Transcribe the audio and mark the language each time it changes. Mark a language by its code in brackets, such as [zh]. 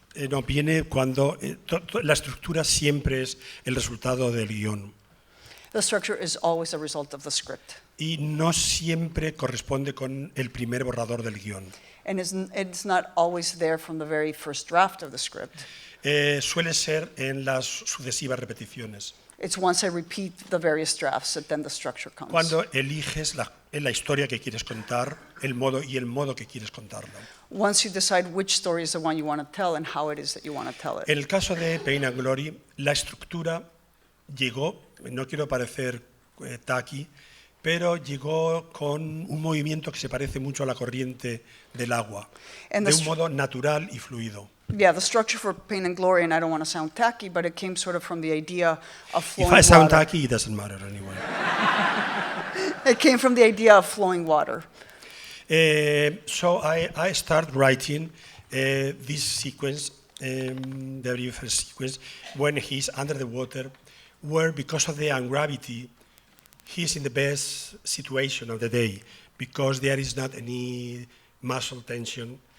[es] No, viene cuando la estructura siempre es el resultado del guión. [en] The structure is always a result of the script. [es] Y no siempre corresponde con el primer borrador del guión. [en] And it's not always there from the very first draft of the script. [es] Suele ser en las sucesivas repeticiones. [en] It's once I repeat the various drafts that then the structure comes. [es] Cuando eliges la historia que quieres contar, el modo que quieres contarla. [en] Once you decide which story is the one you want to tell and how it is that you want to tell it. [es] En el caso de Pain and Glory, la estructura llegó, no quiero parecer tacky, pero llegó con un movimiento que se parece mucho a la corriente del agua, de un modo natural y fluido. [en] Yeah, the structure for Pain and Glory, and I don't want to sound tacky, but it came sort of from the idea of flowing water. If I sound water. tacky, it doesn't matter anyway. It came from the idea of flowing water. So I start writing this sequence, the very first sequence, when he's under the water, where because of the ungravity, he's in the best situation of the day, because there is not any muscle tension.